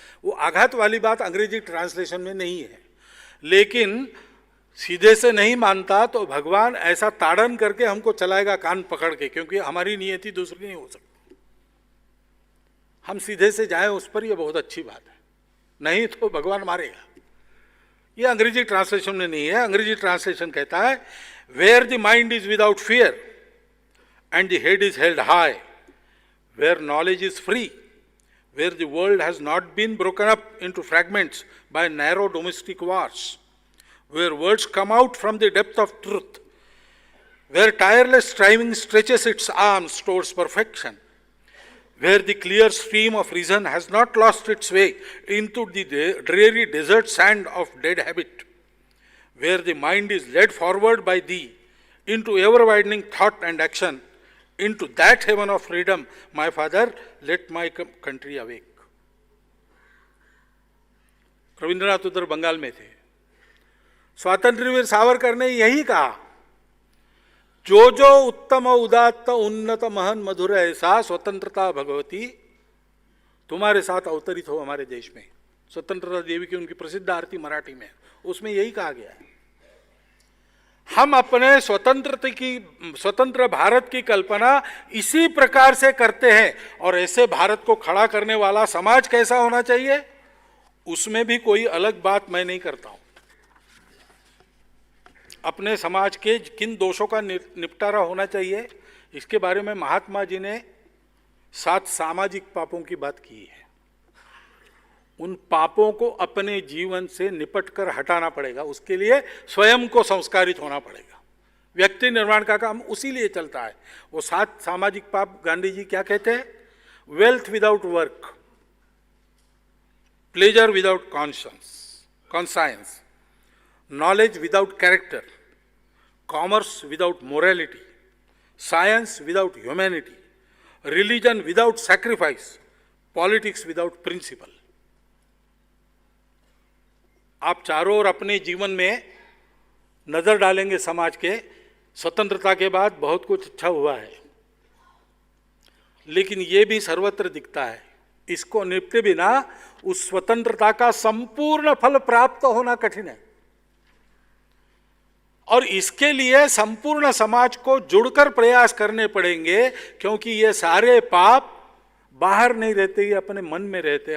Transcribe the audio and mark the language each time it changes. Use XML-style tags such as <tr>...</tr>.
<hi>वो आघात वाली बात अंग्रेजी ट्रांसलेशन में नहीं है, लेकिन सीधे से नहीं मानता तो भगवान ऐसा ताड़न करके हमको चलाएगा कान पकड़ के, क्योंकि हमारी नियति दूसरी नहीं हो सकती। हम सीधे से जाएं उस पर, यह बहुत अच्छी बात है, नहीं तो भगवान मारेगा। ये अंग्रेजी ट्रांसलेशन में नहीं है। अंग्रेजी ट्रांसलेशन कहता है,</hi> <en>Where the mind is without fear and the head is held high, where knowledge is free, where the world has not been broken up into fragments by narrow domestic wars, where words come out from the depth of truth, where tireless striving stretches its arms towards perfection, where the clear stream of reason has not lost its way into the dreary desert sand of dead habit, where the mind is led forward by thee into ever-widening thought and action, into that heaven of freedom, my father, let my country awake.</en> <hi>Rabindranath उधर बंगाल में थे। स्वातंत्र्यवीर सावरकर ने यही कहा, जो जो उत्तम उदात्त उन्नत महन मधुर ऐसा स्वतंत्रता भगवती तुम्हारे साथ अवतरित हो हमारे देश में। स्वतंत्रता देवी की उनकी प्रसिद्ध आरती मराठी में, उसमें यही कहा गया है। हम अपने स्वतंत्र भारत की कल्पना इसी प्रकार से करते हैं, और ऐसे भारत को खड़ा करने वाला समाज कैसा होना चाहिए, उसमें भी कोई अलग बात मैं नहीं करता हूं। अपने समाज के किन दोषों का निपटारा होना चाहिए, इसके बारे में महात्मा जी ने 7 सामाजिक पापों की बात की है। उन पापों को अपने जीवन से निपट कर हटाना पड़ेगा, उसके लिए स्वयं को संस्कारित होना पड़ेगा। व्यक्ति निर्माण का काम उसी लिए चलता है। वो 7 सामाजिक पाप गांधी जी क्या कहते हैं?</hi> <en>Wealth without work, pleasure without conscience, knowledge without character, commerce without morality, science without humanity, religion without sacrifice, politics without principle।</en> <hi>आप चारों ओर अपने जीवन में नजर डालेंगे, समाज के स्वतंत्रता के बाद बहुत कुछ अच्छा हुआ है, लेकिन ये भी सर्वत्र दिखता है। इसको निपटे बिना उस स्वतंत्रता का संपूर्ण फल प्राप्त होना कठिन है, और इसके लिए संपूर्ण समाज को जुड़कर प्रयास करने पड़ेंगे, क्योंकि ये सारे पाप बाहर नहीं रहते, ये अपने मन में रहते।</hi>